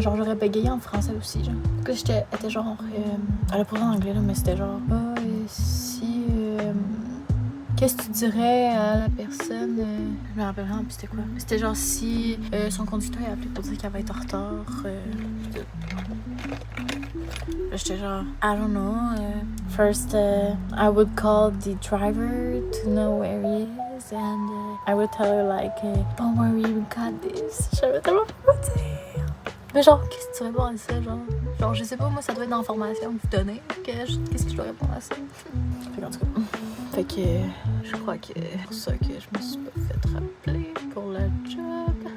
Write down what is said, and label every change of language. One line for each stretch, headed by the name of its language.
French: Genre, j'aurais bégayé en français aussi, genre. Du coup, elle était genre. Elle a posé en anglais, là, mais c'était genre. Si. Qu'est-ce que tu dirais à la personne? Je me rappelle vraiment, puis c'était quoi? C'était genre si son conducteur a appelé pour dire qu'elle va être en retard. J'étais genre,
English: I don't know. First, I would call the driver to know where he is, and I would tell her like, don't worry, we got this.
French: J'avais tellement pas quoi dire. Mais genre, qu'est-ce que tu réponds à ça, genre, je sais pas, moi, ça doit être dans la formation que vous donnez. Qu'est-ce que je dois répondre à ça? Fait qu'en tout cas, fait que je crois que c'est pour ça que je me suis pas fait rappeler pour la job.